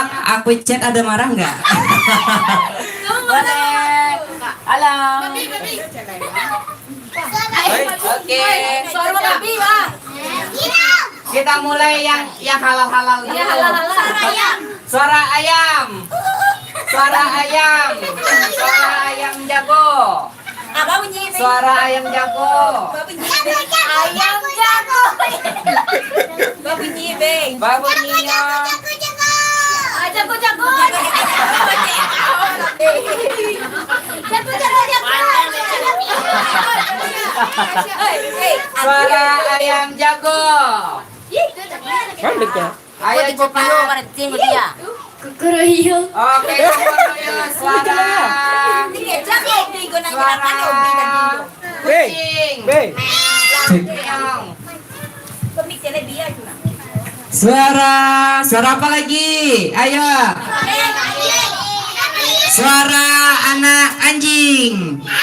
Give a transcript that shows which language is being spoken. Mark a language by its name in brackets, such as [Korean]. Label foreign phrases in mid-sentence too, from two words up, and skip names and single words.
[Indonesian] Aku chat ada marah nggak? Boleh. Halo. Oke. Kita mulai yang halal-halal dulu. Suara ayam. Suara ayam. Suara ayam jago. Apa bunyi? Suara ayam jago. Ayam jago. Bunyi beng. Babunyinya. Jago jago. Jago jago. Suara ayam jago. Ayam jago. Kukuroyo. Oke, suara kucing. Beng. Suara apa lagi? Ayo. Suara anak anjing.